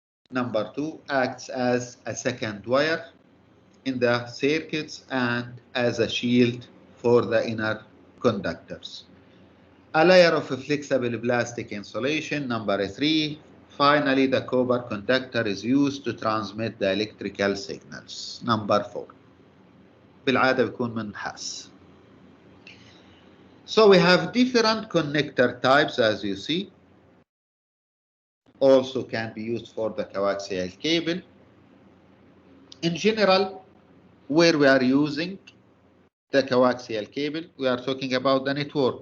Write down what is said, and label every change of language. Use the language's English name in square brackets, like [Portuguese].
[English] Number 2, acts as a second wire in the circuits and as a shield for the inner conductors. A layer of flexible plastic insulation. Number 3, finally the copper conductor is used to transmit the electrical signals. Number 4, [Arabic] بالعادة بيكون من نحاس. [English] So we have different connector types, as you see. Also can be used for the coaxial cable. In general, where we are using the coaxial cable, we are talking about the network.